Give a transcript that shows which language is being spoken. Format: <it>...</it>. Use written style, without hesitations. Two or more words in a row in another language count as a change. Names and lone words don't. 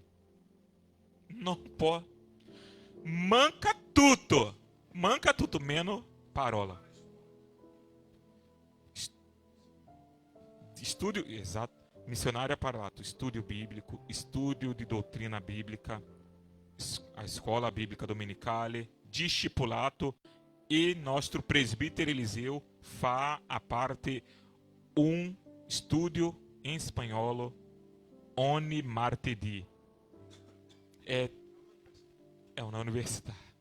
<it>Non può. Manca tutto, meno parola. Studio, esatto, missionário ha parlato, studio bíblico, studio di dottrina bíblica,</it> <pt>a escola bíblica</pt> <it>domenicale, discipulato, e nostro presbítero Eliseu fa a parte studio in spagnolo ogni martedì. è una università.</it>